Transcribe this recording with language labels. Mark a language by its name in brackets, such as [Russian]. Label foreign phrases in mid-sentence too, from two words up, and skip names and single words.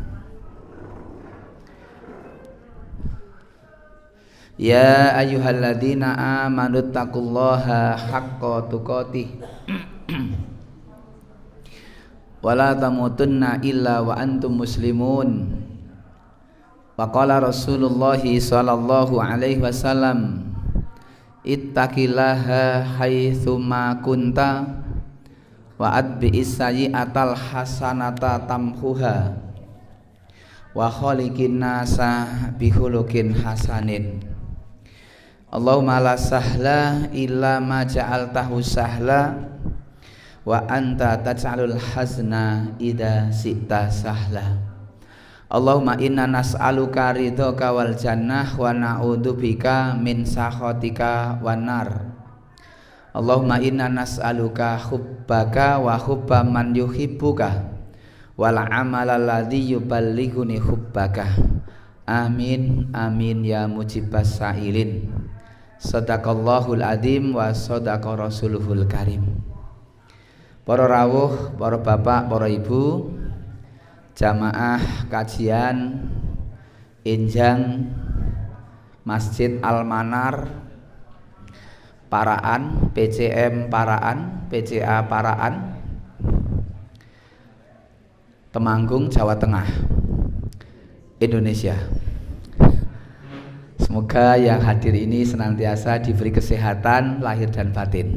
[Arabic] يا أيها الذين آمنوا اتقوا الله حق تقاته ولا تموتن إلا وأنتم مسلمون. وقال رسول الله صلى الله عليه وسلم، اتق الله حيثما كنت وأتبع السيئة الحسنة تمحها وخالق الناس بخلق حسن. اللهم لا سهل إلا ما جعلته سهلا وأنت تجعل الحزن إذا شئت سهلا. اللهم إنا نسألك رضاك والجنة ونعوذ بك من سخطك والنار. اللهم إنا نسألك حبك وحب من يحبك والعمل الذي يبلغني حبك. آمين آمين يا مجيب السائلين. صدق الله العظيم وصدق رسوله الكريم. [Indonesian] Para rawuh, para bapak, para ibu, jamaah kajian Injang Masjid Al-Manar Paraan, PCM Paraan, PCA Paraan, Temanggung, Jawa Tengah, Indonesia. Semoga yang hadir ini senantiasa diberi kesehatan lahir dan batin.